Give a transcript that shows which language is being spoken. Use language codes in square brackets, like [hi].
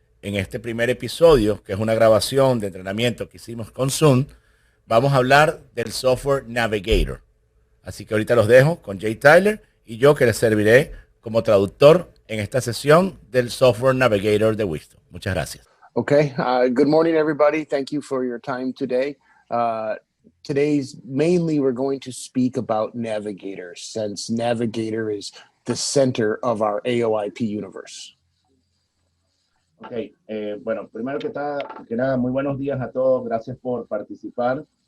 [es] En este primer episodio, que es una grabación de entrenamiento que hicimos con Zoom, vamos a hablar del software Navigator. Así que ahorita los dejo con Jay Tyler y yo que les serviré como traductor en esta sesión del software Navigator de Wheatstone. Muchas gracias. [en] Okay. Good morning, everybody. Thank you for your time today. Today's mainly we're going to speak about Navigator, since Navigator is the center of our AOIP universe. [es] Ok, bueno, primero que nada, muy buenos días a todos. Gracias por participar.